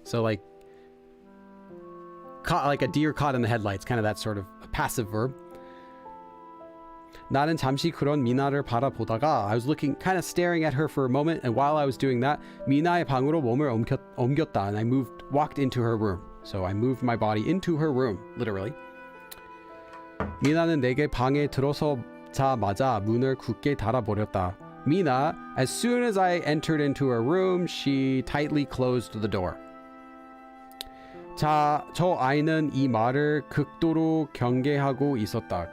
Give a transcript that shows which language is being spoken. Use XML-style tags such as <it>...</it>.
<en>So like caught, like a deer caught in the headlights, kind of that sort of passive verb.</en> <ko>나는 잠시 그런 미나를 바라보다가</ko> <en>I was looking, kind of staring at her for a moment, and while I was doing that,</en> <ko>미나의 방으로 몸을 옮겼다,</ko> <en>and I walked into her room. So I moved my body into her room, literally.</en> <ko>미나는 내게 방에 들어서자마자 문을 굳게 닫아버렸다.</ko> <en>Mina, as soon as I entered into her room, she tightly closed the door.</en> <ko>자, 저 아이는 이 말을 극도로 경계하고 있었다.</ko>